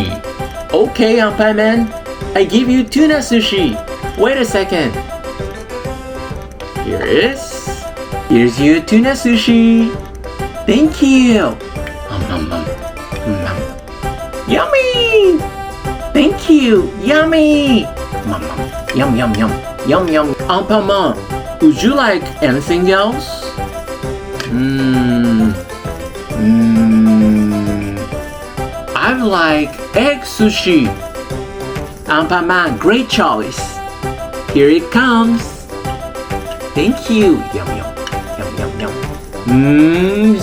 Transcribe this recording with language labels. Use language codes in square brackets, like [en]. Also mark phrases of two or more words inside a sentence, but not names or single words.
[en] Okay, Anpanman. I give you tuna sushi. Wait a second. Here's your tuna sushi. Thank you. Yummy. Thank you. Yummy. Yum, yum, yum. Yum, yum. Anpanman, would you like anything else? I like egg sushi. Anpanman, great choice. Here it comes. Thank you. Yum, yum. Yum, yum, yum.